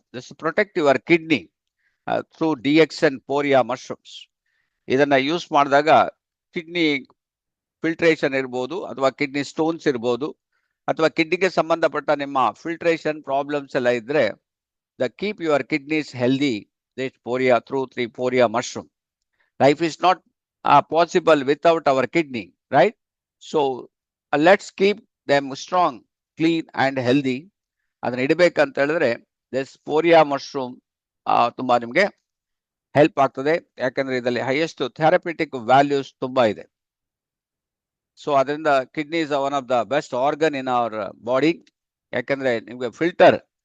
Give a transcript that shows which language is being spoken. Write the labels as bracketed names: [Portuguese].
[English] Just protect your kidney through DXN poria mushrooms. [Kannada] ಇದನ್ನ use ಮಾಡಿದಾಗ kidney filtration ಇರ್ಬೋದು, ಅಥವಾ ಕಿಡ್ನಿ ಸ್ಟೋನ್ಸ್ ಇರ್ಬೋದು, ಅಥವಾ ಕಿಡ್ನಿಗೆ ಸಂಬಂಧಪಟ್ಟ ನಿಮ್ಮ ಫಿಲ್ಟ್ರೇಷನ್ ಪ್ರಾಬ್ಲಮ್ಸ್ ಎಲ್ಲ ಇದ್ರೆ [English] The keep your kidneys healthy this poria through 3 poria mushroom. Life is not possible without our kidney, right? So let's keep them strong, clean and healthy. [Kannada] ಅದನ್ನ ಇಡಬೇಕಂತ ಹೇಳಿದ್ರೆ ದಿಸ್ ಪೋರಿಯಾ ಮಶ್ರೂಮ್ ತುಂಬಾ ನಿಮ್ಗೆ ಹೆಲ್ಪ್ ಆಗ್ತದೆ. ಯಾಕಂದ್ರೆ ಇದರಲ್ಲಿ ಹೈಯೆಸ್ಟ್ ಥೆರಪಿಟಿಕ್ ವ್ಯಾಲ್ಯೂಸ್ ತುಂಬಾ ಇದೆ. ಸೊ ಅದರಿಂದ [English] Kidney is one of the best organ in our body. [Kannada] ಯಾಕಂದ್ರೆ ನಿಮ್ಗೆ ಫಿಲ್ಟರ್